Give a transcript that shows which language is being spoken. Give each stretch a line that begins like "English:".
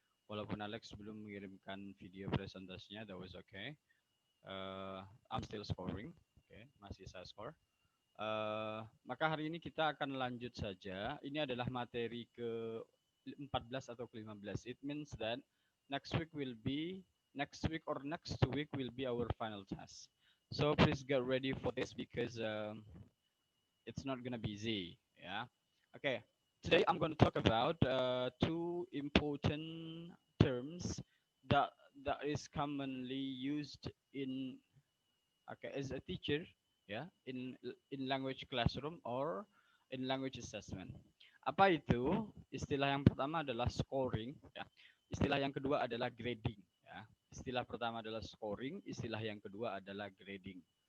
Indonesian: Walaupun Alex belum mengirimkan video presentasinya,
English: that was okay. I'm still scoring, okay,
Indonesian: masih saya score. Maka hari ini kita akan lanjut saja. Ini adalah materi ke 14 atau ke 15.
English: It means that next week will be next week or next week will be our final test. So please get ready for this because it's not gonna be easy. Yeah. Okay. Today I'm going to talk about two important terms that is commonly used in as a teacher, ya, in language classroom or in language assessment.
Indonesian: Apa itu? Istilah yang pertama adalah scoring, ya. Istilah yang kedua adalah grading, ya. Istilah pertama adalah scoring, istilah yang kedua adalah grading.